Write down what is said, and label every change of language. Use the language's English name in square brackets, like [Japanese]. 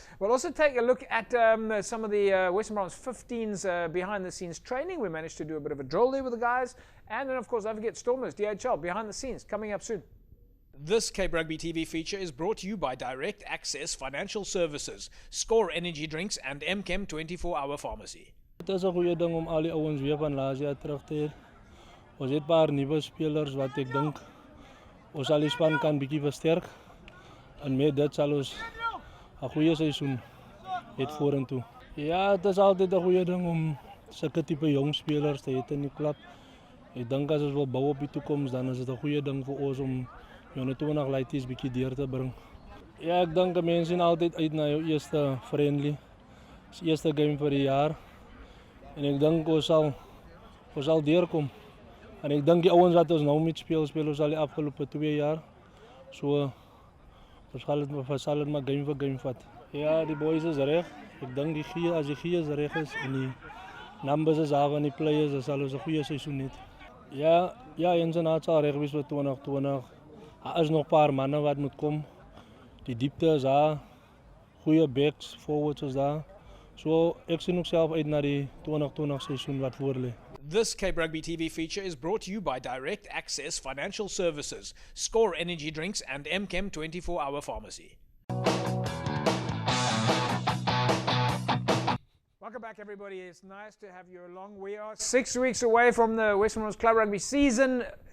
[English] We'll also take a look at some of the Western Province 15s behind-the-scenes training. We managed to do a bit of a drill there with the guys, And then, of course, don't forget Stormers, DHL, behind the scenes, coming up soon. This Cape Rugby TV feature is brought to you by Direct Access Financial Services, Score Energy Drinks and MChem 24-hour Pharmacy. [Afrikaans] Het is een goede ding om al die ouens weer van laas jaar terug te hê. Ons het 'n paar nuwe spelers wat ek dink ons al die span kan bietjie versterk. En met dit sal ons 'n goeie seisoen hê vorentoe. Ja, het is altyd 'n goeie ding om sulke tipe jong spelers te hê in die klub. Ek dink as ons wil bou op die toekoms, dan is dit 'n goeie ding vir ons om jonge 20 laities bietjie deur te bring. Ja, ek dink mense sien altyd uit na jou eerste friendly. Dis die eerste game vir die jaar. En ek dink ons sal deurkom. En ek dink die ouens wat ons nou met speel ons al die afgelope 2 jaar. So ons sal dit maar game vir game vat. Ja, die boys is reg. Ek dink as die gee is reg is en die numbers is daar van die players, dan sal ons 'n goeie seisoen hê. Ja, ons sal reg wees vir 2020. Daar is nog 'n paar manne wat moet kom. Die diepte is daar. Goeie backs, forwards is daar. So ek sien ook self uit na die 2020 seisoen wat voor lê. [English] This Cape Rugby TV feature is brought to you by Direct Access Financial Services, Score Energy Drinks and MChem 24-hour Pharmacy. Welcome back, everybody. It's nice to have you along. We are 6 weeks away from the Western Province Club Rugby season.